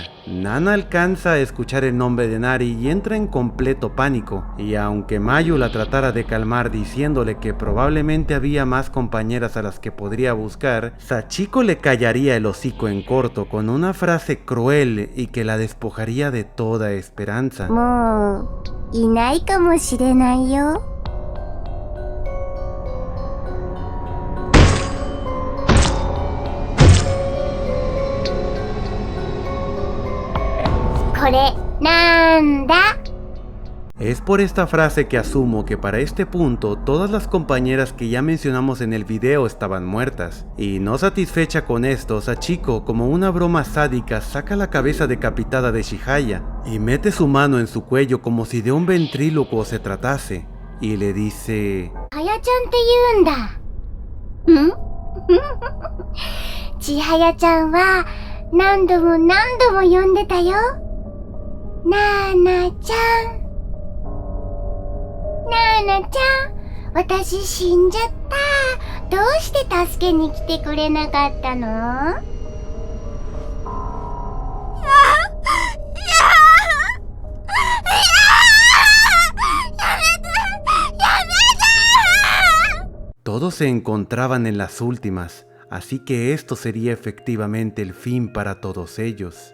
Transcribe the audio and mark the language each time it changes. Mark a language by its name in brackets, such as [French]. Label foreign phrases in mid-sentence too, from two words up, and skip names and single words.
[Spanish] Nana alcanza a escuchar el nombre de Nari y entra en completo pánico, y aunque Mayu la tratara de calmar diciéndole que probablemente había más compañeras a las que podría buscar, Sachiko le callaría el hocico en corto con una frase cruel y que la despojaría de toda esperanza. [Japanese] もういないかもしれないよ。これなんだ? [Spanish] Es por esta frase que asumo que para este punto todas las compañeras que ya mencionamos en el video estaban muertas, y no satisfecha con esto, Sachiko, como una broma sádica, saca la cabeza decapitada de Chihaya y mete su mano en su cuello como si de un ventrílocuo se tratase, y le dice: [Japanese] はやちゃんって言うんだ。ちはやちゃんは何度も何度も呼んでたよ。なーなちゃん。なーなちゃん、私死んじゃった。どうして助けに来てくれなかったの？ [Spanish] Todos se encontraban en las últimas, así que esto sería efectivamente el fin para todos ellos.